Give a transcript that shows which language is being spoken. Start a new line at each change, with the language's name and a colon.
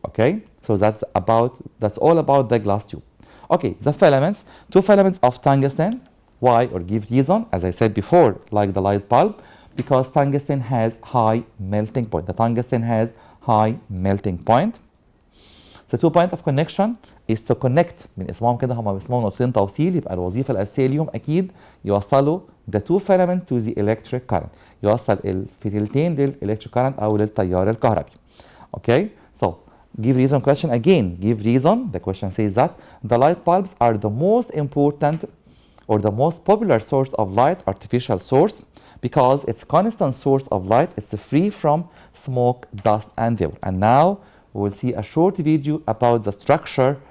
English: Okay, so that's all about the glass tube. Okay, the filaments, 2 filaments of tungsten. Why, or give reason? As I said before, like the light bulb, because tungsten has high melting point. The tungsten has high melting point. The 2 point of connection is to connect.
Arabic: من اسمهم كده هم اسمهم نقطتين توصيل، يبقى الوظيفة الأساسية ليهم أكيد يوصلوا
English: the 2 filament to the electric current.
Arabic: يوصل الفتيلتين للإلكتريك current أو للتيار الكهربي.
English: Okay, so give reason question again. Give reason. The question says that the light bulbs are the most important or the most popular source of light, artificial source, because it's constant source of light. It's free from smoke, dust, and vapor. And now we will see a short video about the structure